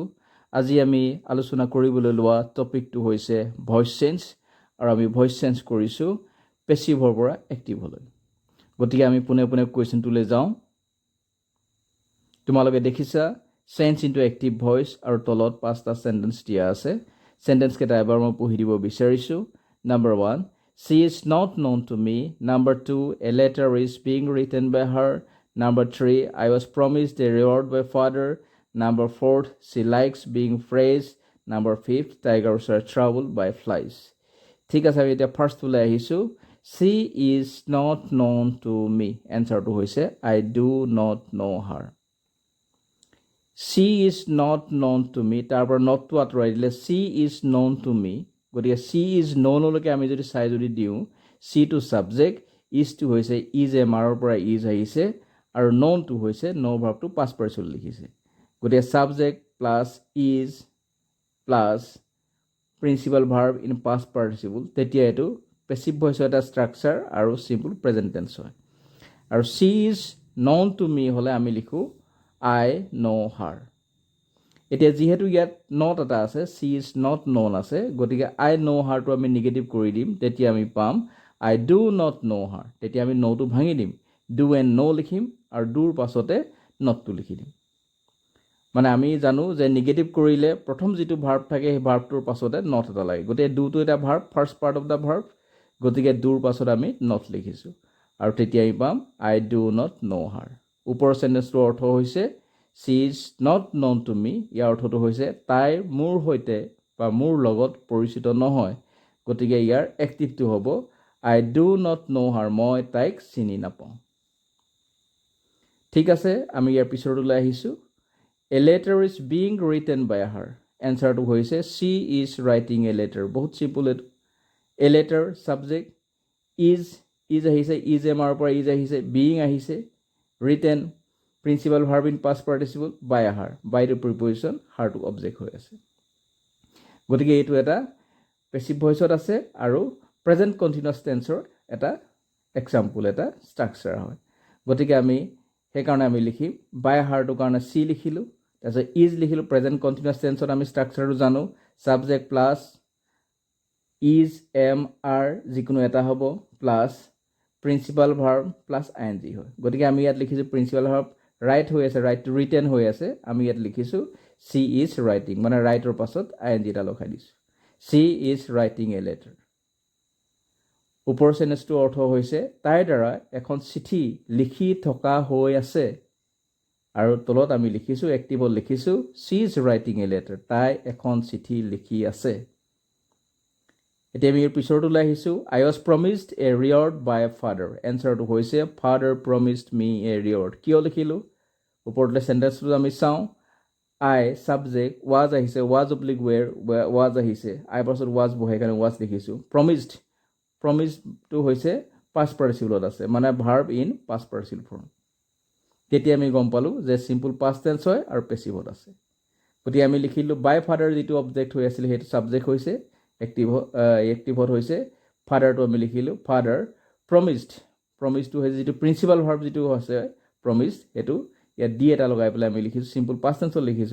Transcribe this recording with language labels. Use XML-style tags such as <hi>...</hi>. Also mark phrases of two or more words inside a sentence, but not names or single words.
<as>আজি আমি আলোচনা কৰিবলৈ লোৱা টপিকটো হৈছে</as> <en>voice change,</en> <as>আৰু আমি</as> <en>voice change</en> <as>কৰিছোঁ পেছিভৰ পৰা এক্টিভলৈ। গতিকে আমি পুনে পুনে কুৱেশ্যনটোলৈ যাওঁ। তোমালোকে দেখিছা</as> <en>change into active voice,</en> <as>আৰু তলত 5টা চেণ্টেন্স দিয়া আছে। চেণ্টেন্সকেইটা এবাৰ মই পঢ়ি দিব বিচাৰিছোঁ।</as> <en>Number 1, she is not known to me. Number 2, a letter is being written by her. Number 3, I was promised a reward by father. Number 4, she likes being praised. Number 5, tigers are troubled by flies.</en> <as>ঠিক আছে, আমি এতিয়া ফাৰ্ষ্টটোলৈ আহিছোঁ।</as> <en>She is not known to me.</en> <as>এনচাৰটো হৈছে</as> <en>I do not know her. She is not known to me,</en> <as>তাৰ পৰা নটটো আঁতৰাই দিলে</as> <en>she is known to me।</en> <as>গতিকে</as> <en>she is known</en> <as>লৈকে আমি যদি চাই যদি দিওঁ, she টো ছাবজেক্ট, is টো হৈছে is a মাৰৰ পৰা is আহিছে, আৰু known টো হৈছে know ভাৰ্বটো past participle লিখিছে। গতিকে</as> <en>subject plus is plus principal verb in past participle,</en> <as>তেতিয়া এইটো</as> <en>passive voice</en> <as>এটা ষ্ট্ৰাকচাৰ আৰু</as> <en>simple present tense</en> <as>হয়। আৰু</as> <en>she is known to me</en> <as>হ'লে আমি লিখোঁ</as> <en>I know her।</en> <as>এতিয়া যিহেতু ইয়াত নট এটা আছে,</as> <en>she is not known</en> <as>আছে, গতিকে</as> <en>I know her</en> <as>টো আমি নিগেটিভ কৰি দিম। তেতিয়া আমি পাম</as> <en>I do not know her।</en> <as>তেতিয়া আমি নটো ভাঙি দিম, do and know লিখিম, আৰু doৰ পাছতে নটটো লিখি দিম। মানে আমি জানো যে নিগেটিভ কৰিলে প্ৰথম যিটো ভাৰ্ব থাকে সেই ভাৰ্বটোৰ পাছতে নট এটা লাগে। গতিকে ডুটো এটা ভাৰ্ব,</as> <en>first part of the verb,</en> <as>গতিকে ডুৰ পাছত আমি নট লিখিছোঁ, আৰু তেতিয়া আমি পাম</as> <en>I do not know her।</en> <as>ওপৰৰ চেণ্টেন্সটোৰ অৰ্থ হৈছে</as> <en>she is not known to me।</en> <as>ইয়াৰ অৰ্থটো হৈছে তাই মোৰ সৈতে বা মোৰ লগত পৰিচিত নহয়। গতিকে ইয়াৰ এক্টিভটো হ'ব</as> <en>I do not know her।</en> <as>মই তাইক চিনি নাপাওঁ। ঠিক আছে, আমি ইয়াৰ পিছৰটোলৈ আহিছোঁ।</as> <en>A letter is being written by her।</en> <as>এনচাৰটো হৈছে</as> <en>she is writing a letter।</en> <as>বহুত চিম্পল এইটো। A letter ছাবজেক্ট, is আহিছে, is a মাৰৰ পৰা is আহিছে, being আহিছে, written প্ৰিন্সিপাল ভাৰ্ব ইন past participle, by her, by টো প্ৰিপজিশ্যন, her টো অবজেক্ট হৈ আছে। গতিকে এইটো এটা</as> <en>passive voice</en> <as>আছে আৰু</as> <en>present continuous tense</en> <as>এটা এক্সাম্পল, এটা ষ্ট্ৰাকচাৰ হয়। গতিকে আমি সেইকাৰণে আমি লিখিম by her টোৰ কাৰণে C লিখিলোঁ, তাৰপিছত is লিখিলোঁ।</as> <en>present continuous tense</en> <as>আমি ষ্ট্ৰাকচাৰটো জানো, ছাবজেক্ট প্লাছ is am are যিকোনো এটা হ'ব, প্লাছ প্ৰিন্সিপাল ভাৰ্ব প্লাছ ING হয়। গতিকে আমি ইয়াত লিখিছোঁ প্ৰিন্সিপাল ভাৰ্ব ৰাইট হৈ আছে, ৰাইট টু ৰিটেন হৈ আছে, আমি ইয়াত লিখিছোঁ</as> <en>she is writing,</en> <as>মানে ৰাইটৰ পাছত ING এটা লগাই দিছোঁ।</as> <en>she is writing a letter।</en> <as>ওপৰৰ চেণ্টেন্সটোৰ অৰ্থ হৈছে তাইৰ দ্বাৰা এখন চিঠি লিখি থকা হৈ আছে, আৰু তলত আমি লিখিছোঁ এক্টিভত লিখিছোঁ</as> <en>she is writing a letter।</en> <as>তাই এখন চিঠি লিখি আছে। এতিয়া আমি পিছৰটোলৈ আহিছোঁ।</as> <en>I was promised a reward by a father।</en> <as>এনচাৰটো হৈছে</as> <en>father promised me a reward।</en> <as>কিয় লিখিলোঁ? ওপৰলৈ চেণ্টেন্সটো আমি চাওঁ। I ছাবজেক্ট, was আহিছে, was oblique where, was আহিছে, I পাছত was বহাই কাৰণে was লিখিছোঁ। প্ৰমিছটো হৈছে past participle আছে, মানে</as> <en>verb in past participle form.</en> <as>তেতিয়া আমি গম পালোঁ যে</as> <en>simple past tense</en> <as>হয় আৰু পেছিভত আছে। গতিকে আমি লিখিলোঁ</as> <en>by father,</en> <as>যিটো অবজেক্ট হৈ আছিলে সেইটো ছাবজেক্ট হৈছে, এক্টিভত হৈছে ফাদাৰটো আমি লিখিলোঁ ফাদাৰ প্ৰমিছটো হৈছে যিটো প্ৰিন্সিপাল ভাৰ্ব যিটো আছে প্ৰমিছড, সেইটো ইয়াত ডি এটা লগাই পেলাই আমি লিখিছোঁ</as> <en>simple past tense</en> <as>লিখিছোঁ।</as>